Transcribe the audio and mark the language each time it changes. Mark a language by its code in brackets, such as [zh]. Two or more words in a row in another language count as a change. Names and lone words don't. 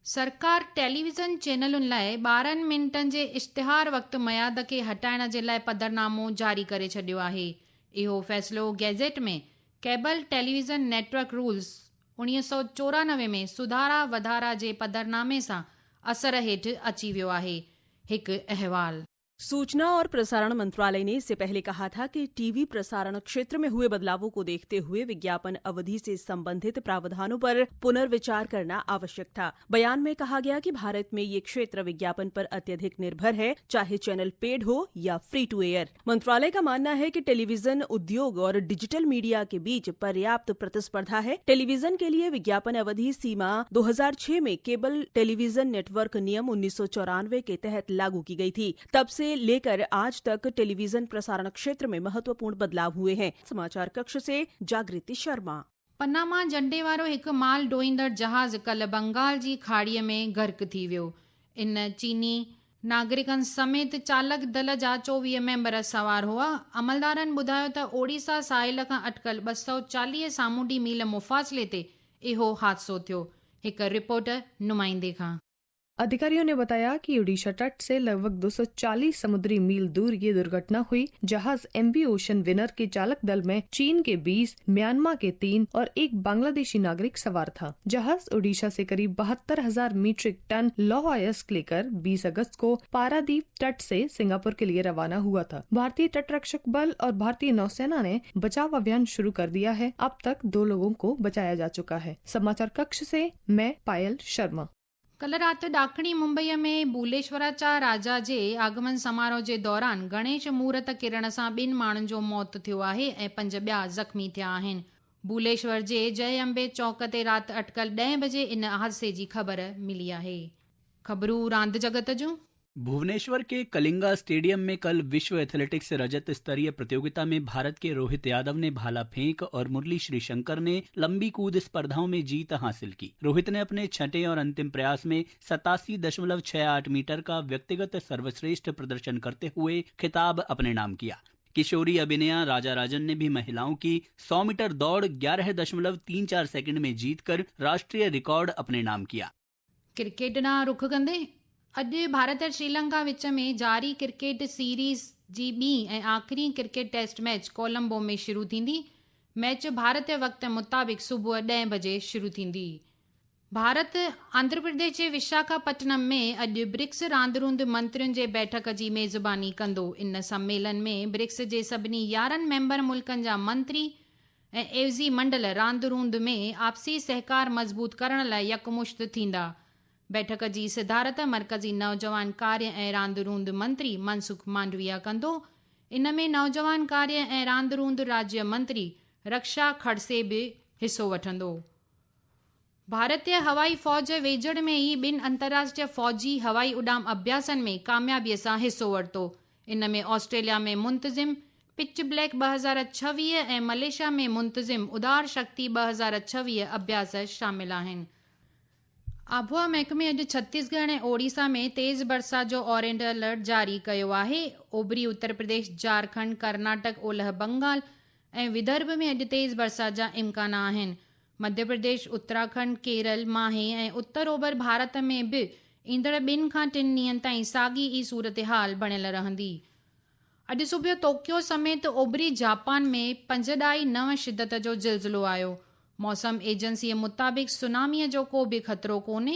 [sd] सरकार टेलीविज़न चैनलुनि लाइ 12 मिंटनि जे इश्तिहार वक़्तु मयाद खे हटाइण जे लाइ पधरनामो जारी करे छॾियो आहे। इहो फ़ैसिलो गैज़ेट में केबल टेलीविज़न नेटवर्क रूल्स 1994 में सुधारा वधारा जे पधरनामे सां असर हेठि अची वियो आहे। हिकु अहवाल। [hi] सूचना और प्रसारण मंत्रालय ने इससे पहले कहा था कि टीवी प्रसारण क्षेत्र में हुए बदलावों को देखते हुए विज्ञापन अवधि से संबंधित प्रावधानों पर पुनर्विचार करना आवश्यक था। बयान में कहा गया कि भारत में ये क्षेत्र विज्ञापन पर अत्यधिक निर्भर है, चाहे चैनल पेड हो या [en] free to air. [hi] मंत्रालय का मानना है कि टेलीविजन उद्योग और डिजिटल मीडिया के बीच पर्याप्त प्रतिस्पर्धा है। टेलीविजन के लिए विज्ञापन अवधि सीमा 2006 में केबल टेलीविजन नेटवर्क नियम 1994 के तहत लागू की गई थी। तब से लेकर आज तक टेलीविजन प्रसारण क्षेत्र में महत्वपूर्ण बदलाव हुए हैं। समाचार कक्ष से जागृति शर्मा। [sd] पनामा झंडे वारो हिकु माल ढोईंदड़ जहाज़ कल्ह बंगाल जी खाड़ीअ में गर्क थी वियो। इन चीनी नागरिकनि समेत चालक दल जा 24 मेंबर सवार हुआ। अमलदारनि ॿुधायो त ओडिशा साहिल खां अटकल 240 सामूंडी मील मुफ़ासिले ते इहो हादसो थियो। हिकु रिपोर्टर नुमाइंदे खां। [hi] अधिकारियों ने बताया कि ओडिशा तट से लगभग 240 समुद्री मील दूर ये दुर्घटना हुई। जहाज एमवी ओशन विनर के चालक दल में चीन के 20, म्यांमार के 3 और एक बांग्लादेशी नागरिक सवार था। जहाज ओडिशा से करीब 72,000 मीट्रिक टन लौह अयस्क लेकर 20 अगस्त को पारादीप तट से सिंगापुर के लिए रवाना हुआ था। भारतीय तटरक्षक बल और भारतीय नौसेना ने बचाव अभियान शुरू कर दिया है। अब तक 2 लोगों को बचाया जा चुका है। समाचार कक्ष से मैं पायल शर्मा। [sd] कल राति ॾाखणी मुंबईअ में भूलेश्वराचा राजा जे आगमन समारोह जे दौरान गणेश मूर्त किरण सां 2 माण्हुनि जो मौत थियो आहे ऐं 5 ॿिया ज़ख़्मी थिया आहिनि। भूलेश्वर जे जय अंबे चौक ते राति अटकल 10 बजे इन हादसे जी ख़बर मिली आहे। ख़बरूं रांदि जगत जूं। [hi] भुवनेश्वर के कलिंगा स्टेडियम में कल विश्व एथलेटिक्स रजत स्तरीय प्रतियोगिता में भारत के रोहित यादव ने भाला फेंक और मुरली श्रीशंकर ने लंबी कूद स्पर्धाओं में जीत हासिल की। रोहित ने अपने छठे और अंतिम प्रयास में 87.68 मीटर का व्यक्तिगत सर्वश्रेष्ठ प्रदर्शन करते हुए खिताब अपने नाम किया। किशोरी अभिनया राजा राजन ने भी महिलाओं की 100 मीटर दौड़ 11.34 सेकंड में जीतकर राष्ट्रीय रिकॉर्ड अपने नाम किया। [sd] क्रिकेट ना रुख कंदे अॼु भारत ऐं श्रीलंका विच में जारी क्रिकेट सीरीज़ जी ॿीं ऐं आख़िरी क्रिकेट टेस्ट मैच कोलंबो में शुरू थींदी। मैच भारतीय वक़्त मुताबिक़ सुबुह 10 बजे शुरू थींदी। भारत आंध्र प्रदेश जे विशाखापट्टनम में अॼु ब्रिक्स रांदिरूंद मंत्रियुनि जे बैठक जी मेज़बानी कंदो। इन सम्मेलन में ब्रिक्स जे सभिनी 11 मेंबर मुल्कनि जा मंत्री ऐं एवज़ी मंडल रांदिरूंद में आपसी सहकार मज़बूत करण लाइ यकमुश्त थींदा। बैठक जी सिधारत मर्कज़ी नौजवान कार्य ऐं रांदिरूंद मंत्री मनसुख मांडविया कंदो। इन में नौजवान कार्य ऐं रांदिरूंद राज्य मंत्री रक्षा खड़से बि हिसो वठंदो। भारतीय हवाई फ़ौज वेझड़ में ई 2 अंतर्राष्ट्रीय फ़ौजी हवाई उॾाम अभ्यासनि में कामयाबीअ सां हिसो वरितो। इन में ऑस्ट्रेलिया में मुंतज़िम पिच ब्लैक 2026 ऐं मलेशिया में मुंतज़िम उदार शक्ति 2026 अभ्यास शामिल आहिनि। आबहवा महकमे अॼु छत्तीसगढ़ ऐं ओडिशा में तेज़ बरसात जो [en] orange alert [sd] जारी कयो आहे। ओभरी उत्तर प्रदेश, झारखंड, कर्नाटक, ओलह बंगाल ऐं विदर्भ में अॼु तेज़ बरसात जा इम्कान आहिनि। मध्य प्रदेश, उत्तराखंड, केरल, माहे ऐं उत्तर ओभर भारत में बि ईंदड़ 2 खां 3 ॾींहनि ताईं साॻी ई सूरत-हाल बणियल रहंदी। अॼु सुबुह टोक्यो समेत ओभरी जापान में 5.9 शिदत जो ज़िलज़िलो आयो। मौसम एजेंसीअ मुताबिक़ सुनामीअ जो को बि ख़तरो कोन्हे।